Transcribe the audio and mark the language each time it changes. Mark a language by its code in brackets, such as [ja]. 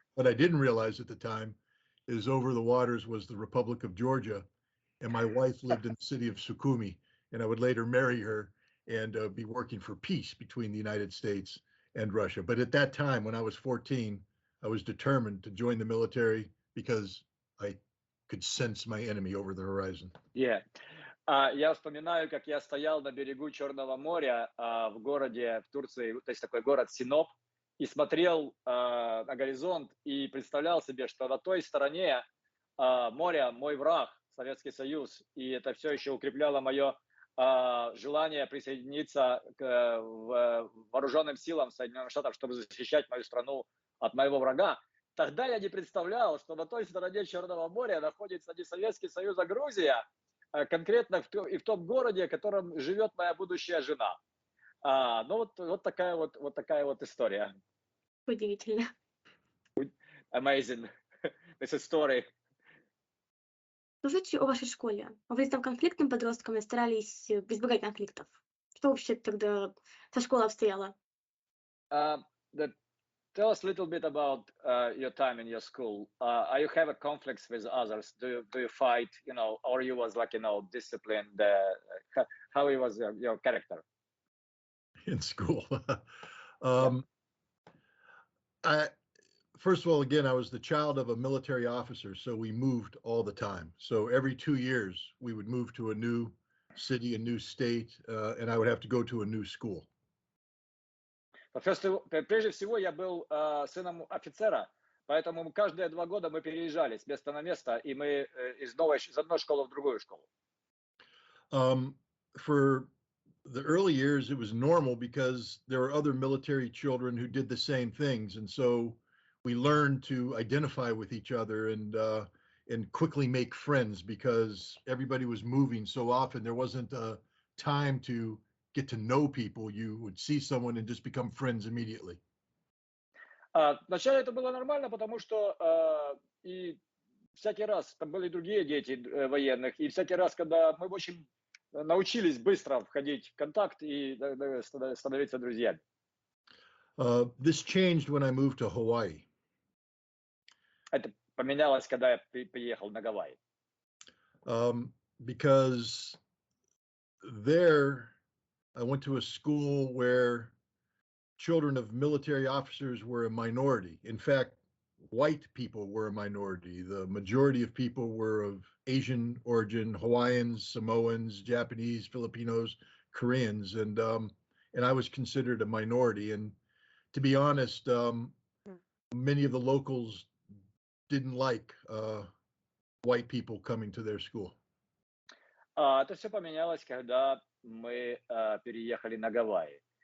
[en] What I didn't realize at the time is over the waters was the Republic of Georgia, and my wife lived in the city of Sukhumi, and I would later marry her and be working for peace between the United States and Russia. But at that time, when I was 14, I was determined to join the military because I could sense my enemy over the horizon. Yeah. [ru] Я вспоминаю, как я стоял на берегу Черного моря в городе, в Турции, то есть такой город Синоп, и смотрел на горизонт и представлял себе, что на той стороне море мой враг, Советский Союз, и это все еще укрепляло мое желание присоединиться к вооруженным силам Соединенных Штатов, чтобы защищать мою страну от моего врага. Тогда я не представлял, что на той стороне Черного моря находится не Советский Союз, а Грузия, конкретно в том городе, в котором живет моя будущая жена. Ну вот такая вот история. Удивительно. [en] Amazing. This is story. [ru] Расскажите о вашей школе. Вы были там конфликтным подростком и старались избегать конфликтов. Что вообще тогда со школой обстояло? [en] Tell us a little bit about your time in your school. Are you have a conflicts with others? Do you fight? Or you was like disciplined? How it was your character in school? Yeah. First of all, again, I was the child of a military officer, so we moved all the time. So every 2 years, we would move to a new city, a new state, and I would have to go to a new school. [ru] Прежде всего, я был сыном офицера, поэтому каждые 2 года мы переезжали с места на место, и мы из одной школы в другую школу. [en] For the early years, it was normal because there were other military children who did the same things, and so we learned to identify with each other and quickly make friends because everybody was moving so often. There wasn't a time to get to know people. You would see someone and just become friends immediately. [ru] Вначале это было нормально, потому что и всякий раз там были другие дети военных, и всякий раз, когда мы очень научились быстро входить в контакт и становиться друзьями. [en] This changed when I moved to Hawaii. [ru] Это поменялось, когда я приехал на Гавайи. [en] Because there I went to a school where children of military officers were a minority. In fact, white people were a minority. The majority of people were of Asian origin: Hawaiians, Samoans, Japanese, Filipinos, Koreans, and I was considered a minority. And to be honest, many of the locals didn't like white people coming to their school. [ru] Это все поменялось, когда мы переехали на Гавайи.